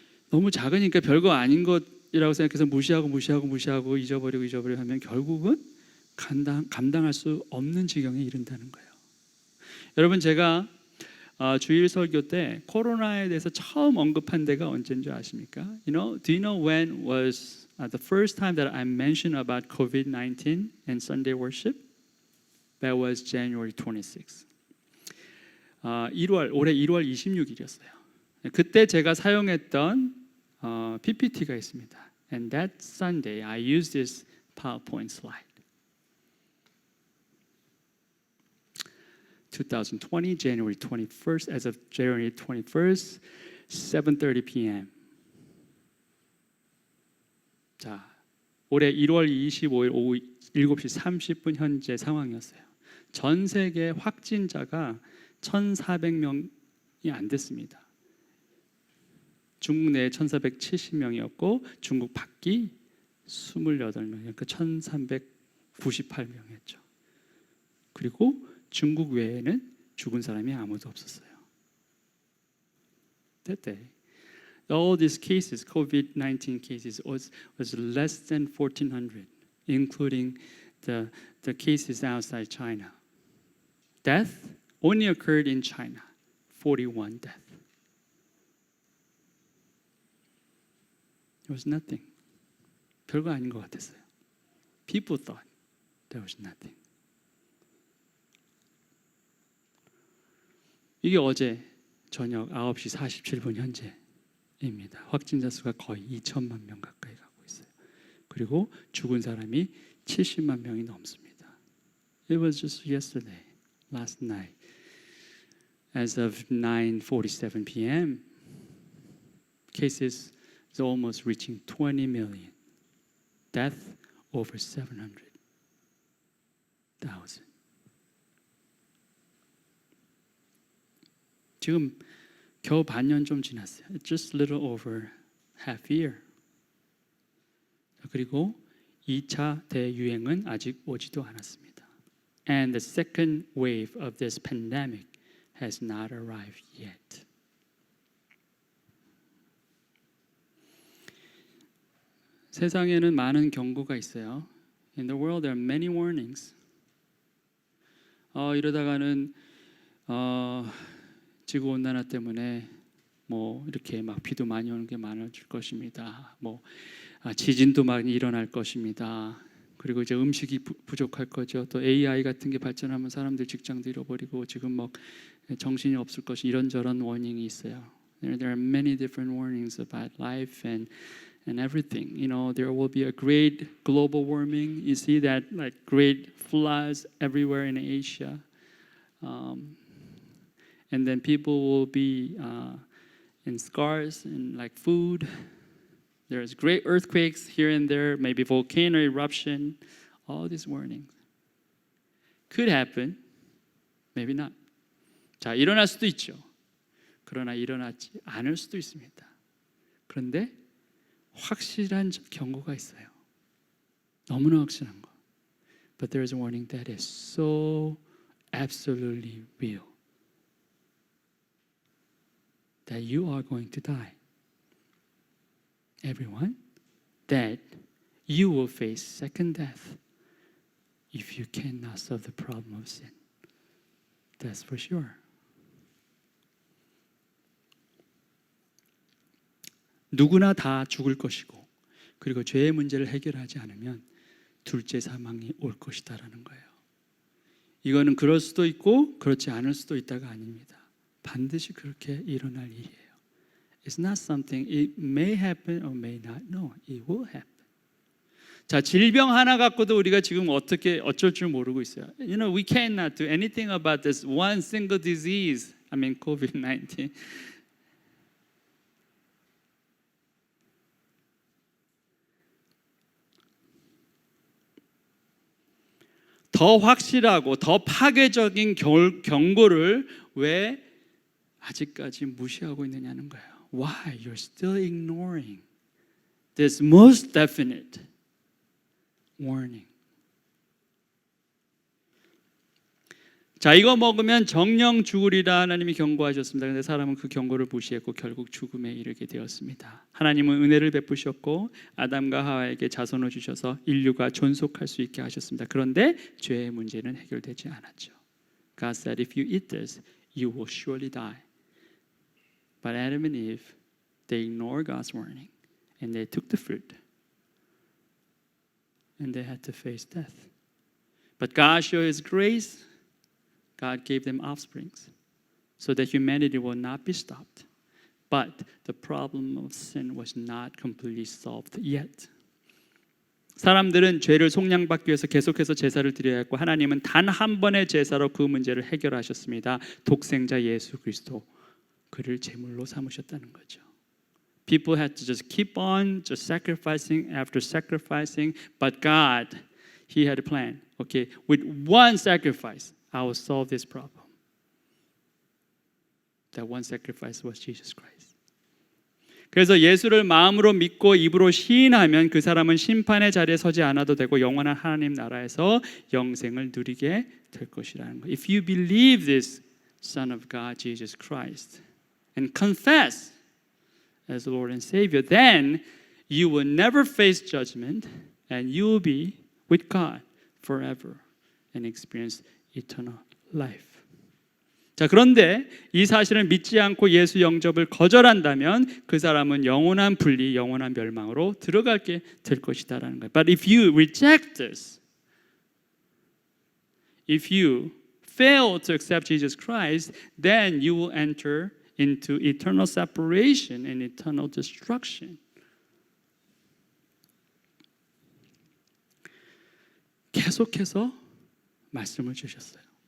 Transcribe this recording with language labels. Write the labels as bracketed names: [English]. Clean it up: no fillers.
[Korean] 너무 작으니까 별거 아닌 것이라고 생각해서 무시하고 잊어버리고 하면 결국은 감당할 수 없는 지경에 이른다는 거예요. 여러분, 제가 주일 설교 때 코로나에 대해서 처음 언급한 데가 언제인 줄 아십니까? [English] Do you know when was the first time that I mentioned about COVID-19 and Sunday worship? That was January 26th. [Korean] 올해 1월 26일이었어요. 그때 제가 사용했던 PPT가 있습니다. [English] And that Sunday I used this PowerPoint slide. 2020, January 21st, as of January 21st, 7:30 p.m. [Korean] 자, 올해 1월 25일 오후 7시 30분 현재 상황이었어요. 전 세계 확진자가 1,400명이 안 됐습니다. 중국 내에 1,470명이었고 중국 밖이 28명이니까 1,398명이었죠. 그리고 중국 외에는 죽은 사람이 아무도 없었어요. [English] That day, all these cases, COVID-19 cases, was less than 1,400, including the cases outside China. Death only occurred in China, 41 deaths. It was nothing. [Korean] 별거 아닌 것 같았어요. [English] People thought there was nothing. [Korean] 이게 어제 저녁 9시 47분 현재입니다. 확진자 수가 거의 2천만 명 가까이 가고 있어요. 그리고 죽은 사람이 70만 명이 넘습니다. [English] It was just yesterday, last night. As of 9:47 p.m., cases is almost reaching 20 million. Death over 700,000. [Korean] 지금 겨우 반년 좀 지났어요. [English] Just a little over half year. [Korean] 그리고 2차 대유행은 아직 오지도 않았습니다. [English] And the second wave of this pandemic has not arrived yet. [Korean] 세상에는 많은 경고가 있어요. [English] In the world there are many warnings. [Korean] 이러다가는 지구 온난화 때문에 뭐 이렇게 막 비도 많이 오는 게 많아질 것입니다. 뭐 지진도 많이 일어날 것입니다. 그리고 이제 음식이 부족할 거죠. 또 AI 같은 게 발전하면 사람들 직장도 잃어버리고 지금 막 정신이 없을 것이 이런저런 워닝이 있어요. [English] There are many different warnings about life and everything. You know, there will be a great global warming. You see that like great floods everywhere in Asia. And then people will be in scars and like food. There's great earthquakes here and there, maybe volcano eruption. All these warnings could happen, maybe not. [Korean] 자, 일어날 수도 있죠. 그러나 일어나지 않을 수도 있습니다. 그런데 확실한 경고가 있어요. 너무나 확실한 거. [English] But there is a warning that is so absolutely real. That you are going to die. Everyone, that you will face second death if you cannot solve the problem of sin. That's for sure. [Korean] 누구나 다 죽을 것이고 그리고 죄의 문제를 해결하지 않으면 둘째 사망이 올 것이다라는 거예요. 이거는 그럴 수도 있고 그렇지 않을 수도 있다가 아닙니다. 반드시 그렇게 일어날 일이에요. [English] It's not something it may happen or may not. No, it will happen. [Korean] 자, 질병 하나 갖고도 우리가 지금 어쩔 줄 모르고 있어요. [English] You know, we cannot do anything about this one single disease. I mean, COVID-19. [Korean] 더 확실하고 더 파괴적인 경고를 왜 아직까지 무시하고 있느냐는 거예요. [English] Why you're still ignoring this most definite warning? [Korean] 자, 이거 먹으면 정령 죽으리라 하나님이 경고하셨습니다. 그런데 사람은 그 경고를 무시했고 결국 죽음에 이르게 되었습니다. 하나님은 은혜를 베푸셨고 아담과 하와에게 자손을 주셔서 인류가 존속할 수 있게 하셨습니다. 그런데 죄의 문제는 해결되지 않았죠. [English] God said, if you eat this, you will surely die. But Adam and Eve, they ignored God's warning and they took the fruit and they had to face death. But God showed His grace. God gave them offsprings so that humanity will not be stopped. But the problem of sin was not completely solved yet. [Korean] 사람들은 죄를 속량받기 위해서 계속해서 제사를 드려야 했고 하나님은 단 한 번의 제사로 그 문제를 해결하셨습니다. 독생자 예수 그리스도 그를 제물로 삼으셨다는 거죠. [English] People had to just keep on just sacrificing after sacrificing, but God, He had a plan. Okay, with one sacrifice, I will solve this problem. That one sacrifice was Jesus Christ. [Korean] 그래서 예수를 마음으로 믿고 입으로 시인하면 그 사람은 심판의 자리에 서지 않아도 되고 영원한 하나님 나라에서 영생을 누리게 될 것이라는 거예요. [English] If you believe this Son of God, Jesus Christ, and confess as Lord and Savior, then you will never face judgment and you will be with God forever and experience eternal life. [Korean] 자, 그런데 이 사실을 믿지 않고 예수 영접을 거절한다면 그 사람은 영원한 분리, 영원한 멸망으로 들어가게 될 것이다라는 거예요. [English] But if you reject this, if you fail to accept Jesus Christ, then you will enter into eternal separation and eternal destruction. [Korean] 계속해서 말씀을 주셨어요.